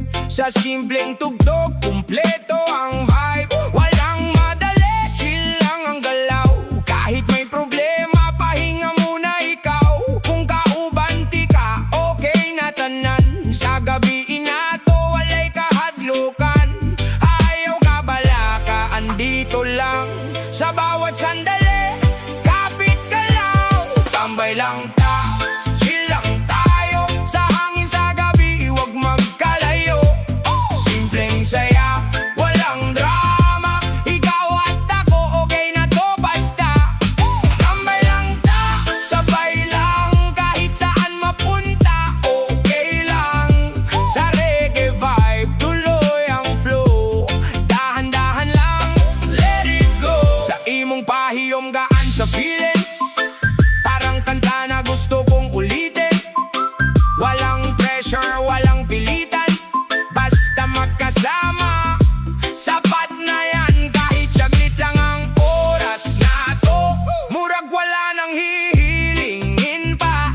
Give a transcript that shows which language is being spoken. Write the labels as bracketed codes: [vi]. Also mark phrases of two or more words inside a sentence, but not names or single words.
[tl] Sa simpleng tugtog, kumpleto ang vibe. Walang madali, chill lang ang galaw. Kahit may problema, pahinga muna ikaw. [ceb] Kung kaubanti ka, okay na tanan. Sa gabi inato, walay kahadlukan. Ayaw ka bala ka, [tl] andito lang. Sa bawat sandali, kapit ka lang. Tambay lang ta, chill lang tayo. Sa hangin sa gabi, huwag magkalayo. Simpleng saya, walang drama. Ikaw at ako, okay na to basta. Tambay lang ta, sabay lang. Kahit saan mapunta, okay lang. Sa [en] reggae vibe, [tl] tuloy ang flow. Dahan-dahan lang, [en] let it go. [ceb] Sa imong pahiyom gaan sa feeling. [tl] Parang kanta na gusto kong ulitin. Walang pressure, walang pilitan. Basta magkasama, sapat na yan. Kahit saglit lang ang oras na to. Murag wala nang hihilingin pa.